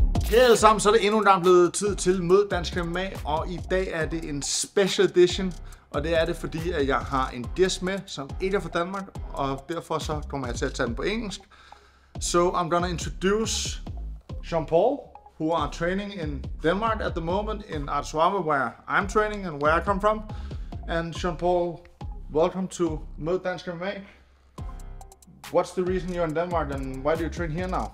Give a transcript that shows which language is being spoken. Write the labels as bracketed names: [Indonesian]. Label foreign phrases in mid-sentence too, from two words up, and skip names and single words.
[Danish] Hej alle sammen, så er det endnu en gang blevet tid til Mød Dansk MMA, og i dag er det en [English] special edition, [Danish] og det er det fordi, at jeg har en gæst med, som ikke er fra Danmark, og derfor så kommer jeg til at tage den på engelsk. [English] So I'm gonna introduce Jean Paul, who are training in Denmark at the moment, in Arte Suave, where I'm training and where I come from. And Jean Paul, welcome to Mød Dansk MMA. What's the reason you're in Denmark and why do you train here now?